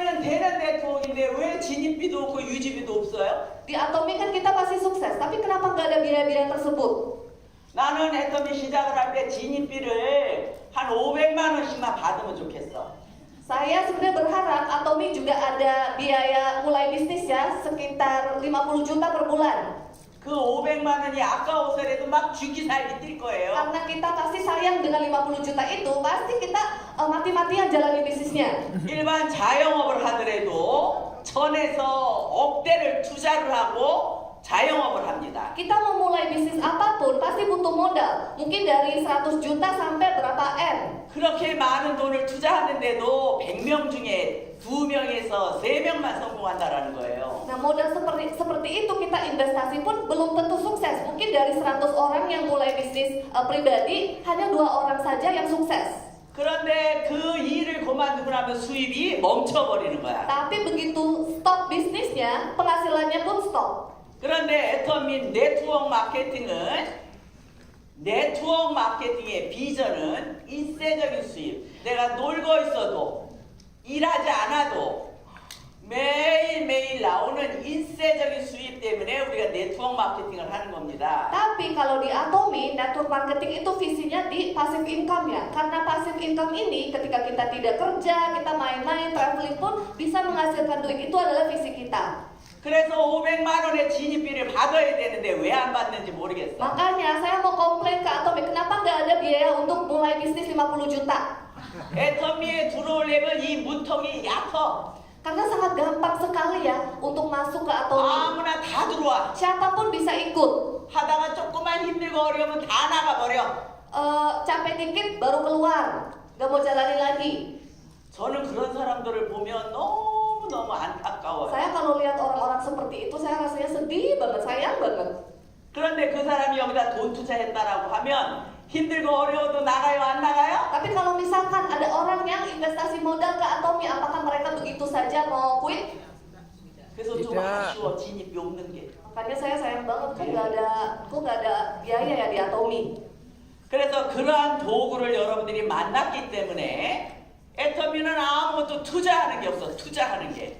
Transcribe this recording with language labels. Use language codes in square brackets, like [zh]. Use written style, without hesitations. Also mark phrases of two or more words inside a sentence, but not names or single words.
[ko] 되는 네트워크인데 왜 진입비도 없고 유지비도 없어요? [id] Di Atomi kan kita pasti sukses, tapi kenapa nggak ada biaya-biaya tersebut? [ko] 나는 애터미 시작을 할 때 진입비를 한 500만 원씩만 받으면 좋겠어. [id] Saya sebenarnya berharap Atomi juga ada biaya mulai bisnisnya sekitar 50 juta per bulan. [ko] 그 500만 원이 아까워서라도 막 죽기 살기 뛸 거예요. [id] Karena kita pasti sayang dengan 50 juta itu, pasti kita mati-matian jalani bisnisnya. [ko] 일반 자영업을 하더라도 전에서 억대를 투자를 하고 자영업을 합니다. [id] Kita mau mulai bisnis apapun pasti butuh modal. Mungkin dari 100 juta sampai berapa M. [ko] 그렇게 많은 돈을 투자하는데도 100명 중에 2명에서 3명만 성공한다라는 거예요. [id] Nah, modal seperti itu kita investasi pun belum tentu sukses. Mungkin dari 100 orang yang mulai bisnis pribadi, hanya 2 orang saja yang sukses. [ko] 그런데 그 일을 그만두고 나면 수입이 멈춰버리는 거야. [id] Tapi begitu stop bisnisnya, penghasilannya pun stop. [ko] 그런데 애터미 네트워크 마케팅의 비전은 일세적인 수입. 내가 놀고 있어도 일하지 않아도 매일매일 나오는 일세적인 수입 때문에 우리가 네트워크 마케팅을 하는 겁니다. [id] Tapi kalau di Atomi, [en] network marketing [id] itu visinya di [en] passive income [id] ya. Karena [en] passive income [id] ini ketika kita tidak kerja, kita main-main, traveling pun bisa menghasilkan duit. Itu adalah visi kita. [ko] 그래서 500만 원의 진입비를 받아야 되는데 왜 안 받는지 모르겠어. [id] Makanya saya mau komplain ke Atomi, kenapa nggak ada biaya untuk mulai bisnis 50 juta? [ko] 애터미에 들어오려면 이 문턱이 얕어. [id] Karena sangat gampang sekali ya untuk masuk ke Atomi. [ko] 아무나 다 들어와. [id] Siapapun bisa ikut. [ko] 하다가 조금만 힘들고 어려우면 다 나가버려. [id] Capek dikit baru keluar, nggak mau jalani lagi. [ko] 저는 그런 사람들을 보면 너무 안타까워요. [id] Saya kalau lihat orang-orang seperti itu, saya rasanya sedih banget, sayang banget. [ko] 그런데 그 사람이 여기다 돈 투자했다라고 하면 힘들고 어려워도 나가요, 안 나가요? [id] Tapi kalau misalkan ada orang yang investasi modal ke Atomi, apakah mereka begitu saja mau quit? [ko] 그래서 좀 아쉬워, 진입이 없는 게. [id] Makanya saya sayang banget kok nggak ada biaya ya di Atomi. [ko] 그래서 그러한 도구를 여러분들이 만났기 때문에 애터미는 아무것도 투자하는 게 없어, 투자하는 게.